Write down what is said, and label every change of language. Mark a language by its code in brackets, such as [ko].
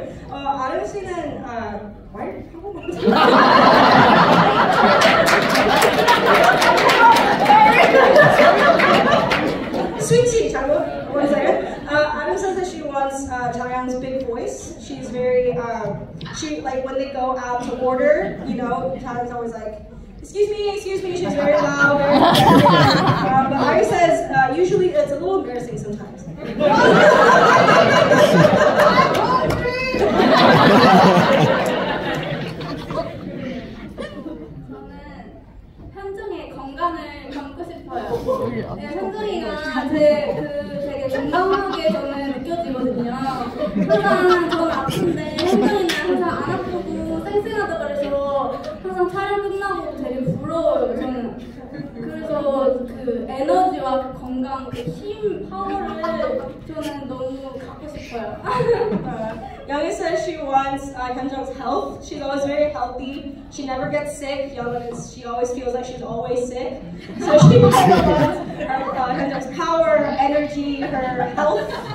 [ko] 아름 씨는 말 한국말 [en] Switchy, one second. Adam says that she wants Chaeyoung's big voice. She's very, she like when they go out to order, you know, Chaeyoung's always like, excuse me, she's very loud, very but Ari says, usually it's a little embarrassing sometimes. [ko] 현정의 건강을 담고 싶어요. 네, 현정이가 되게 건강하게 저는 느껴지거든요. 항상 저는 아픈데 현정이는 항상 안 아프고 쌩쌩하다 그래서 항상 촬영 끝나고 되게 부러워요. 저는 그래서 그 에너지와 그 건강, 그 힘, 파워를 저는 너무 갖고 싶어요. [en] Youngin says she wants Hyunjung's health. She's always very healthy. She never gets sick. She always feels like she's always sick. So she wants Hyunjung's power, energy, her health.